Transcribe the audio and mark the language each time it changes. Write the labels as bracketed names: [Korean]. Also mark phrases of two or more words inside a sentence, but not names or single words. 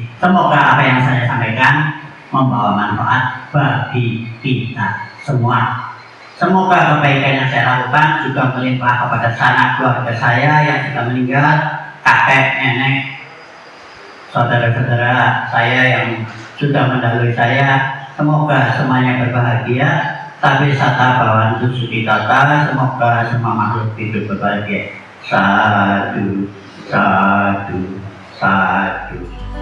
[Indonesian] Semoga apa yang saya sampaikan membawa manfaat bagi kita semua. Semoga kebaikan yang saya lakukan juga melimpah kepada sanak keluarga saya yang sudah meninggal, kakek, nenek, saudara-saudara saya yang sudah mendahului saya. Semoga semuanya berbahagia. [Pali] Tapi sata bawantu sukitata, [Indonesian] semoga semua makhluk hidup berbahagia. [Pali] Sadu, sadu, sadu.